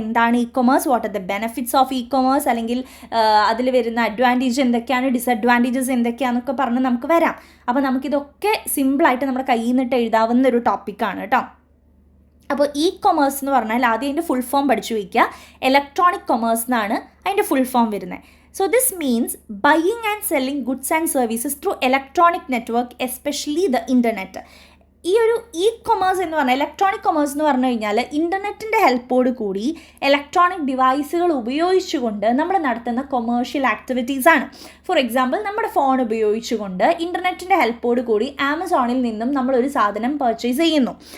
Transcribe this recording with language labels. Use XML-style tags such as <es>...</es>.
<ml>എന്താണ് commerce,</ml> <en>what are the benefits of commerce,</en> <ml>അല്ലെങ്കിൽ അതിൽ വരുന്ന അഡ്വാൻറ്റേജ് എന്തൊക്കെയാണ്, ഡിസഡ്വാൻറ്റേജസ് എന്തൊക്കെയാണെന്നൊക്കെ പറഞ്ഞ് നമുക്ക് വരാം. അപ്പോൾ നമുക്കിതൊക്കെ സിമ്പിളായിട്ട് നമ്മുടെ കയ്യിൽ നിന്നിട്ട് എഴുതാവുന്ന ഒരു ടോപ്പിക്കാണ് കേട്ടോ. അപ്പോൾ കൊമേഴ്സ് എന്ന് പറഞ്ഞാൽ ആദ്യം അതിൻ്റെ ഫുൾ ഫോം പഠിച്ചു വയ്ക്കുക. ഇലക്ട്രോണിക് കൊമേഴ്സ് എന്നാണ് അതിൻ്റെ ഫുൾ ഫോം വരുന്നത്.</ml> <en>So this means buying and selling goods and services through electronic network, especially the internet.</en> <ml>ഈ ഒരു കൊമേഴ്സ് എന്ന് പറഞ്ഞാൽ, ഇലക്ട്രോണിക് കൊമേഴ്സ് എന്ന് പറഞ്ഞു കഴിഞ്ഞാൽ ഇൻ്റർനെറ്റിൻ്റെ ഹെൽപ്പോട് കൂടി ഇലക്ട്രോണിക് ഡിവൈസുകൾ ഉപയോഗിച്ചുകൊണ്ട് നമ്മൾ നടത്തുന്ന കൊമേഴ്ഷ്യൽ ആക്ടിവിറ്റീസാണ്. ഫോർ എക്സാമ്പിൾ, നമ്മുടെ ഫോൺ ഉപയോഗിച്ചുകൊണ്ട് ഇൻ്റർനെറ്റിൻ്റെ ഹെൽപ്പോട് കൂടി ആമസോണിൽ നിന്നും നമ്മളൊരു സാധനം പർച്ചേസ് ചെയ്യുന്നു.</ml>